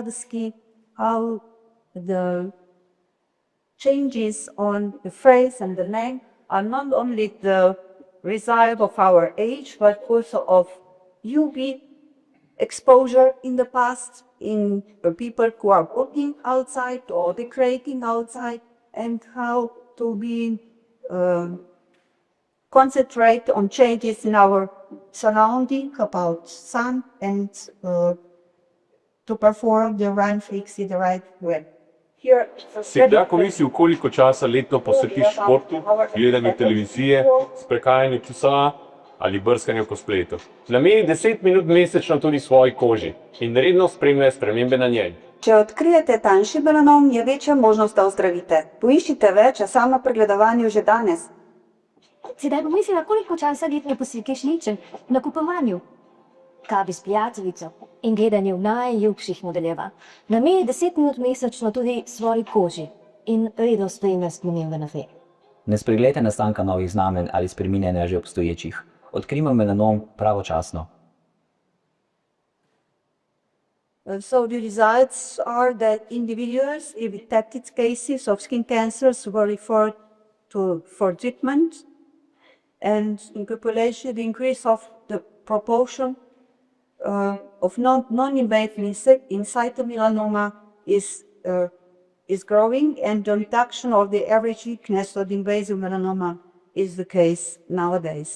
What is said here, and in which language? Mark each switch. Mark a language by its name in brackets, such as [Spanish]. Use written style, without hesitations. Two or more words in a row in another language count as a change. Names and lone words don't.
[English] the skin, how the changes on the face and the neck are not only the result of our age, but also of UV exposure in the past in people who are working outside or recreating outside, and how to be concentrate on changes in our surrounding about sun and to perform the run fix in the right way. here. [Slovenian] Si kdaj pomislil, koliko časa letno posvetiš športu, gledanju televizije, sprehajanju časa ali brskanju po spletu? Nameni 10 minut mesečno tudi svoji koži in redno spremljaj spremembe na njej. Če odkrijete tanjši melanom, je večja možnost, da ozdravite. Poiščite več, a samo pregledovanju že danes. Si kdaj pomislila, koliko časa letno posvetiš ličen, nakupovanju, kavi s prijateljico in gledanju najljubših modeljev? Nameni 10 minut mesečno tudi svoji koži in redno spremljaj spremembe na njej. Ne spregledajte nastanka novih znamenj ali spreminjanja že obstoječih. Odkrijmo melanom pravočasno. [English] So the results are that individuals with detected cases of skin cancers were referred to for treatment, and in population the increase of the proportion of non-invasive cytomelanoma is growing, and the reduction of the average thickness of the invasive melanoma is the case nowadays.